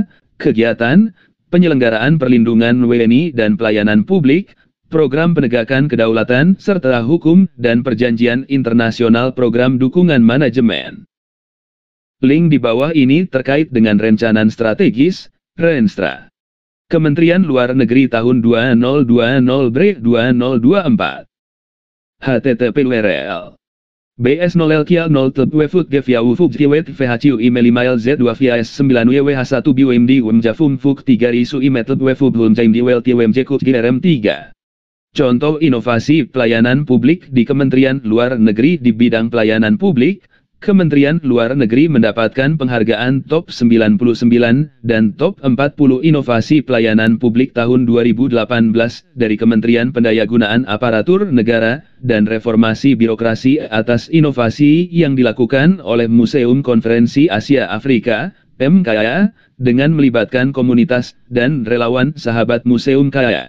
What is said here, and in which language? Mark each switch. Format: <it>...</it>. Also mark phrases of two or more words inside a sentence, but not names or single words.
<ms>Kegiatan, penyelenggaraan perlindungan WNI dan pelayanan publik, program penegakan kedaulatan serta hukum dan perjanjian internasional program dukungan manajemen. Link di bawah ini terkait dengan rencanan strategis, Renstra. Kementerian Luar Negeri tahun 2020-2024. http://www. BS0LKL0TWFUT-GVAWFUT-VHCU email Z2VS9WH1BUMD-WMJFUM-FUK3RISU-IMETLWFUT-WMJKUT-GRM3. Contoh inovasi pelayanan publik di Kementerian Luar Negeri di bidang pelayanan publik, Kementerian Luar Negeri mendapatkan penghargaan Top 99 dan Top 40 Inovasi Pelayanan Publik tahun 2018 dari Kementerian Pendayagunaan Aparatur Negara dan Reformasi Birokrasi atas inovasi yang dilakukan oleh Museum Konferensi Asia Afrika, MKA, dengan melibatkan komunitas dan relawan sahabat Museum KAA.</ms>